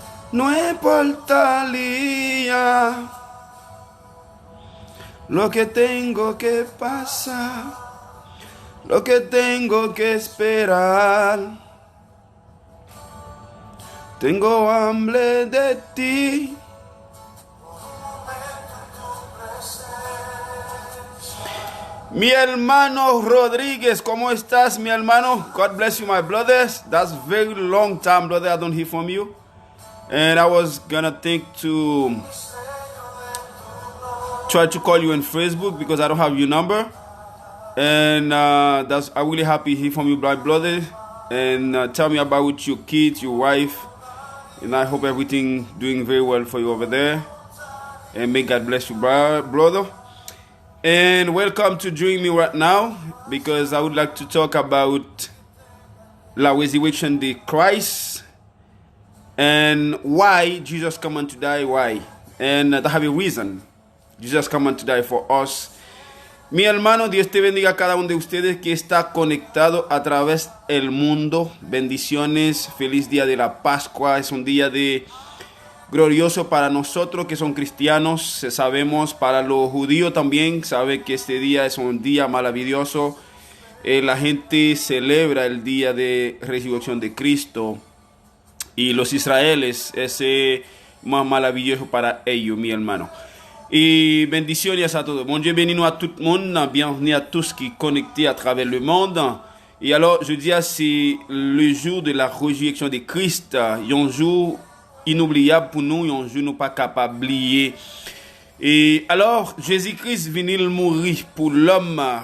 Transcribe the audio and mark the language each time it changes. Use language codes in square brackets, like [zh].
[es] No importaría lo que tengo que pasar, lo que tengo que esperar. Tengo hambre de ti. Mi hermano Rodriguez, ¿cómo estás, mi hermano? [en] God bless you, my brothers. That's very long time, brother, I don't hear from you. And I was gonna think to try to call you on Facebook because I don't have your number. And I'm really happy to hear from you, my brother. And tell me about your kids, your wife. And I hope everything doing very well for you over there. And may God bless you, brother. And welcome to Join Me right now, because I would like to talk about [es] la resurrection de Christ [en] and why Jesus come on to die, why. And that have a reason. Jesus come on to die for us. [es] Mi hermano, Dios te bendiga a cada uno de ustedes que está conectado a través del mundo. Bendiciones, feliz día de la Pascua. Es un día glorioso para nosotros que son cristianos. Sabemos para los judíos también, sabe que este día es un día maravilloso. La gente celebra el día de resurrección de Cristo. Y los israelíes es más maravilloso para ellos, mi hermano. [fr] Et [es] bendiciones a todos. [fr] Bon Dieu bénis nous à tout le monde. Bienvenue à tous qui sont connectés à travers le monde. Et alors, je dis, c'est le jour de la résurrection de Christ. Un jour inoubliable pour nous, un jour nous pas capable d'oublier. Et alors, Jésus-Christ venu mourir pour l'homme.